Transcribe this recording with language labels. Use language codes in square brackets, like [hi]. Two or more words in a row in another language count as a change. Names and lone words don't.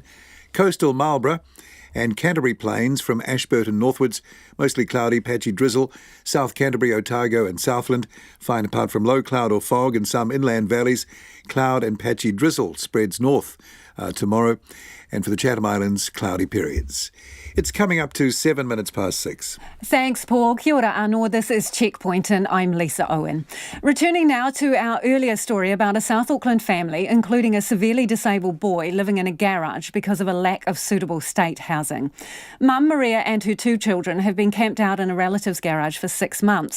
[en] Coastal Marlborough and Canterbury Plains from Ashburton northwards, mostly cloudy, patchy drizzle. South Canterbury, Otago and Southland, fine apart from low cloud or fog, and some inland valleys, cloud and patchy drizzle spreads north tomorrow. And for the Chatham Islands, cloudy periods. It's coming up to 7 minutes past 6. Thanks, Paul. [mi] Kia ora anō. [en] This is Checkpoint and I'm Lisa Owen. Returning now to our earlier story about a South Auckland family, including a severely disabled boy living in a garage because of a lack of suitable state housing. Mum Maria and her 2 children have been camped out in a relative's garage for 6 months.